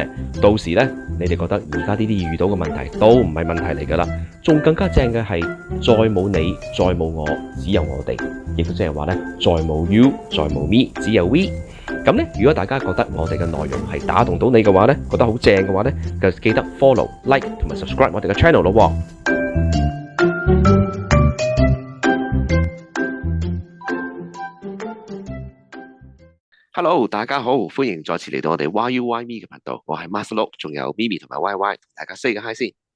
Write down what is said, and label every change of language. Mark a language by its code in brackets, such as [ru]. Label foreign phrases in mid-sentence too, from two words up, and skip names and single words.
[yue] 到時呢，你哋覺得而家呢啲遇到嘅問題都唔係問題嚟㗎啦，仲更加正嘅係再冇你，再冇我，只有我哋，亦都即係話呢，再冇 you， 再冇 me， 只有 we。咁咧，如果大家覺得我哋嘅內容係打動到你嘅話咧，覺得好正嘅話咧，就記得 follow、like 同埋 subscribe 我哋嘅 channel 咯喎。Hello，大家好，歡迎再次嚟到我哋 Why You Why Me 嘅頻道，我係 Marcelo，仲有 Mimi 同埋 YY，同大家 say 個 hi 先。